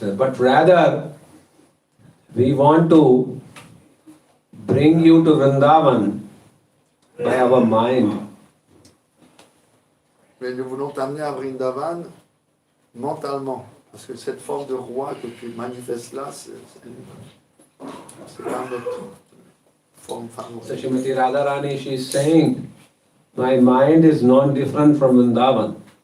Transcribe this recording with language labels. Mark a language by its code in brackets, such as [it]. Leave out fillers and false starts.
[en] but rather we want to bring you to Vrindavan by our mind. [fr] Mais nous voulons t'amener à Vrindavan mentalement. Parce que cette forme de roi que tu manifestes là, c'est pas notre forme favorite. [en] So Srimati Radharani, she is saying, my mind is not different from Vrindavan.